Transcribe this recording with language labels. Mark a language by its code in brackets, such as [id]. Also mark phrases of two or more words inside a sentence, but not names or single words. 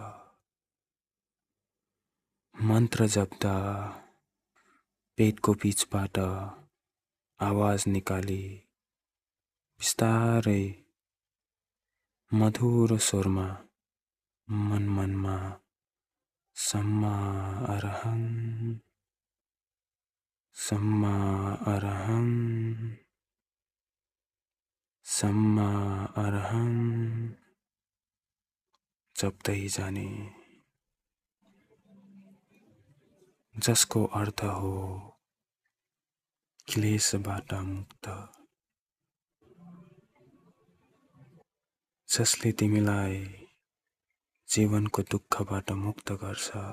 [ne] मन्त्र जप्दा पेटको बीचबाट आवाज निकाली बिस्तारै मधुरो स्वरमा मनमा [pi] सम्मा अरहं सम्मा अरहं सम्मा अरहं [ne] जप्दै जाने, जसको अर्थ हो क्लेशबाट मुक्त, जसले तिमीलाई जीवनको दुःखबाट मुक्त गर्छ।